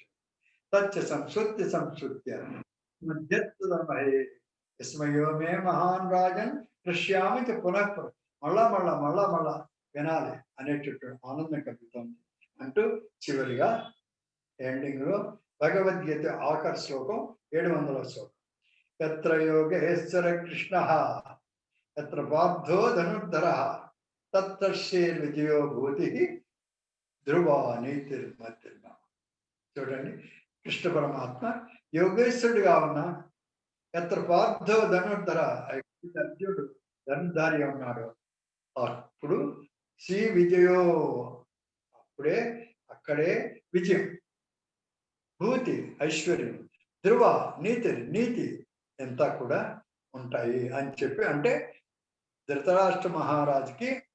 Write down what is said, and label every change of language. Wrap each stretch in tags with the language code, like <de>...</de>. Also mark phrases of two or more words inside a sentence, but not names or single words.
<sa>తచ్చ సంస్కృత్య మధ్యత్వమహే విస్మయో మే మహాన్ రాజన్ కృష్యామి చ పునః.</sa> <te>మళ్ళా వినాలి అనేటటువంటి ఆనందం కలుగుతుంది అంటూ చివరిగా ఎండింగ్ లో భగవద్గీత ఆఖరి శ్లోకం 700వ శ్లోకం.</te> <sa>యత్ర యోగేశ్వర కృష్ణ యత్ర పార్థో ధనుర్ధరః తత్ర శ్రీర్విజయో భూతి ధ్రువా నీతిర్మతిర్మ.</sa> <te>చూడండి, కృష్ణ పరమాత్మ యోగేశ్వరుడిగా ఉన్న</te> <sa>యత్ర పార్థో ధనుర్ధర,</sa> <te>అర్జునుడు ధనుర్ధారి ఉన్నాడు. అప్పుడు శ్రీ విజయో, అక్కడే విజయం, భూతి ఐశ్వర్యం, ధ్రువ నీతి ఎంత కూడా ఉంటాయి అని చెప్పి, అంటే ధృతరాష్ట్ర మహారాజుకి</te>